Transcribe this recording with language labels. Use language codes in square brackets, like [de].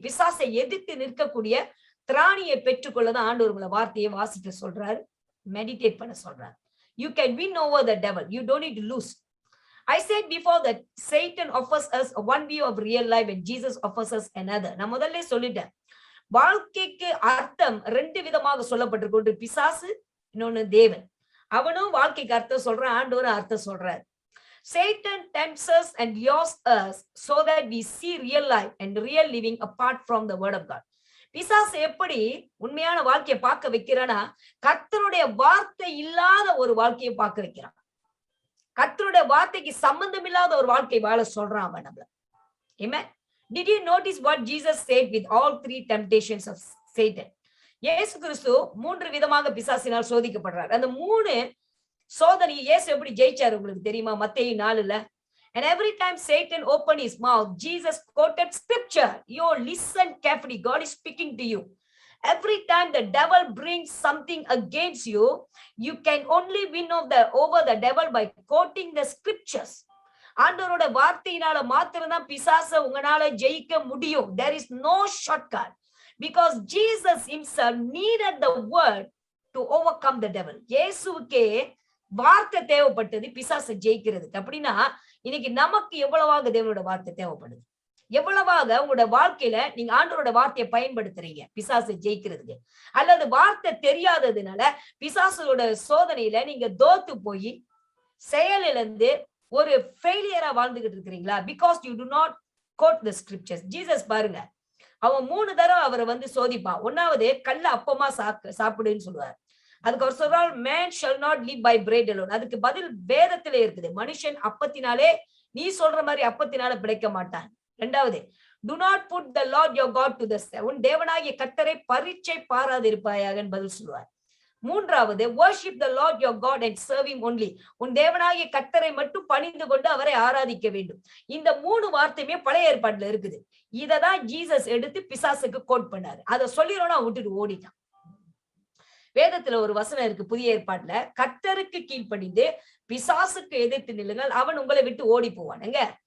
[ta] பிசாசை எதிர்த்து நிற்கக்கூடிய திராணியை பெற்றுக்கொள்ளதான் ஆண்டவர் உங்களை வார்த்தையை வாசிக்க சொல்றாரு, மெடிடேட் பண்ண சொல்றாரு. [en] You can win over the devil. You don't need to lose. I said before that Satan offers us one view of real life and Jesus offers us another. [ta] நான் முதல்ல சொல்லிட்டேன், வாழ்க்கைக்கு அர்த்தம் ரெண்டு விதமாக சொல்லப்பட்டிருக்கு. ஒன்று பிசாசு, இன்னொன்னு தேவன். அவனும் வாழ்க்கைக்கு அர்த்தம் சொல்றான், ஆண்டவரும் அர்த்தம் சொல்றாரு. [en] Satan tempts us and lures us so that we see real life and real living apart from the word of God. [ta] பிசாசு எப்படி உண்மையான வாழ்க்கையை பார்க்க வைக்கிறானா, கர்த்தருடைய வார்த்தை இல்லாத ஒரு வாழ்க்கையை பார்க்க வைக்கிறான். கர்த்தருடைய வார்த்தைக்கு சம்பந்தம் இல்லாத ஒரு வாழ்க்கை வாழ சொல்றான் அவன் நம்மள. [en] Amen. Did you notice what Jesus said with all three temptations of Satan? [ta] இயேசு கிறிஸ்து மூன்று விதமாக பிசாசினால் சோதிக்கப்படுறார். அந்த மூணு சோதனை இயேசு எப்படி ஜெயிச்சாரு உங்களுக்கு தெரியுமா? மத்தேயு 4:4. [en] And every time Satan opened his mouth, Jesus quoted scripture. You listen carefully. God is speaking to you. Every time the devil brings something against you, you can only win over the devil by quoting the scriptures. [ta] ஆண்டவரோட வார்த்தையினால மாத்திரம்தான் பிசாசை உங்களால ஜெயிக்க முடியும். [en] There is no shortcut. because Jesus himself needed the word to overcome the devil. [ta] இயேசுவுக்கே வார்த்தை தேவைப்பட்டது பிசாசை ஜெயிக்கிறதுக்கு. அப்படின்னா இன்னைக்கு நமக்கு எவ்வளவாக தேவனோட வார்த்தை தேவைப்படுது, எவ்வளவாக உங்களோட வாழ்க்கையில நீங்க ஆண்டவரோட வார்த்தையை பயன்படுத்துறீங்க பிசாசை ஜெயிக்கிறதுக்கு, அல்லது வார்த்தை தெரியாததுனால பிசாசோட சோதனையில நீங்க தோத்து போய் செயலிலிருந்து ஒரு ஃபெயிலியரா வாழ்ந்துகிட்டு இருக்கிறீங்களா? [en] Because you do not quote the scriptures. [ta] Jesus பாருங்க, அவன் 3 தடவை அவரை சோதிப்பான். ஒன்னாவது கல்ல அப்பமா சாப்பிடுன்னு சொல்லுவார். அதுக்கு அவர் சொல்றார், [en] Man shall not live by bread alone. [ta] அதுக்கு பதில் வேதத்துல இருக்குது, மனுஷன் அப்பத்தினாலே, நீ சொல்ற மாதிரி அப்பத்தினால பிழைக்க மாட்டான். [en] 2வது, do not put the Lord your God to the test. [ta] உன் தேவனாகிய கர்த்தரை பரீட்சை பாராதிருப்பாயாக பதில் சொல்லுவார். [en] 3வது, worship the Lord your God and serve him only. [ta] உன் தேவனாகிய கர்த்தரை மட்டும் பணிந்து கொண்டு அவரை ஆராதிக்க வேண்டும். இந்த 3 வார்த்தையுமே பழைய ஏற்பாட்டுல இருக்குது. இததான் ஜீசஸ் எடுத்து பிசாசுக்கு கோட் பண்ணாரு. அதை சொல்லிரோனா விட்டுட்டு ஓடிட்டான். வேதத்துல ஒரு வசனம் இருக்கு புதிய ஏற்பாட்டுல, கர்த்தருக்கு கீழ்ப்படிந்து பிசாசுக்கு எதிர்த்து நில்லுங்கள், அவன் உங்களை விட்டு ஓடி போவானுங்க.